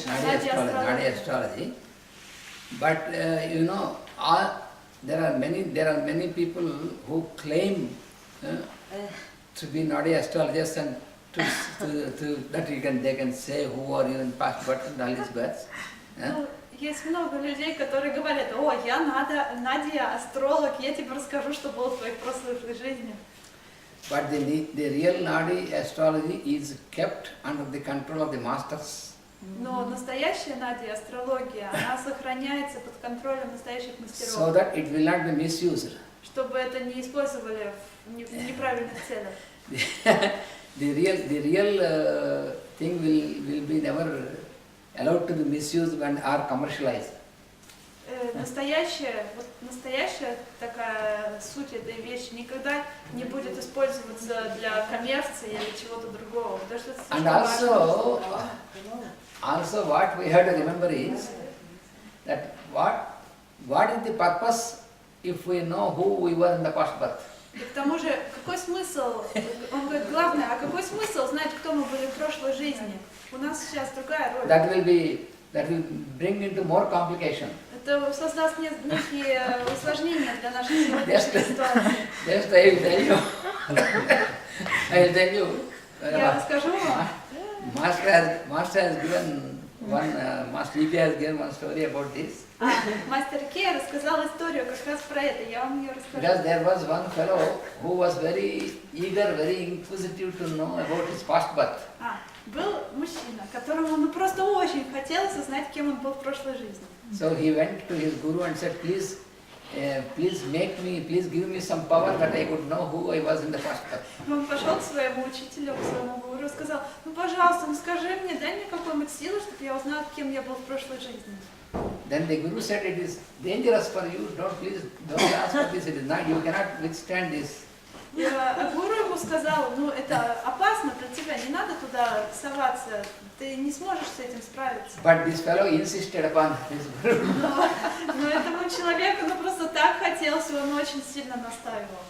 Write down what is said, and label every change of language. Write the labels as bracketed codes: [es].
[en] Nadi astrology. But you know, there are many people who claim to be Nadi astrologists and to that they can say who are you in past births and all these births. [ru] Ну, есть много людей, которые говорят, о, я Надя, астролог, я тебе расскажу, что было в твоих прошлых жизнях. [en] But the real Nadi astrology is kept under the control of the masters. [ru] Но настоящая Надя, астрология, она сохраняется под контролем настоящих [en] So [ru] мастеров, [en] that it will not be misused. [ru] чтобы это не использовали в неправильных целях. [en] The real thing will be never allowed to be misused and are commercialized. [ru] Настоящая такая суть этой вещи никогда не будет использоваться для коммерции или чего-то другого, потому что это [en] And [ru] слишком важно. [en] also what we have to remember is that what is the purpose if we know who we were in the past birth? [ru] И к тому же, какой смысл, он говорит, главное, а какой смысл знать, кто мы были в прошлой жизни? У нас сейчас другая роль. [en] That will bring into more complication. [ru] Это создаст некие усложнения для нашей сегодняшней ситуации. [en] Just I will tell you. I will tell you. [ru] Я расскажу вам. [en] Master has given one, Master Ike has given one story about this. [ru] Мастер Ке рассказал историю как раз про это, я вам ее расскажу. [en] Because there was one fellow who was very eager, very inquisitive to know about his past birth. [ru] Был мужчина, которому ну просто очень хотелось узнать, кем он был в прошлой жизни. [en] So he went to his guru and said, please give me some power that I could know who I was in the past birth. [ru] Он пошел к своему учителю, к своему гуру, и сказал, ну пожалуйста, ну скажи мне, дай мне какую-нибудь силу, чтобы я узнал, кем я был в прошлой жизни. [en] Then the guru said, it is dangerous for you, don't ask for this, it is not, you cannot withstand this. [ru] А гуру ему сказал, ну это опасно для тебя, не надо туда соваться, ты не сможешь с этим справиться. [en] But this fellow insisted upon his guru. [ru] Но этому человеку ну просто так хотелось, и он очень сильно настаивал.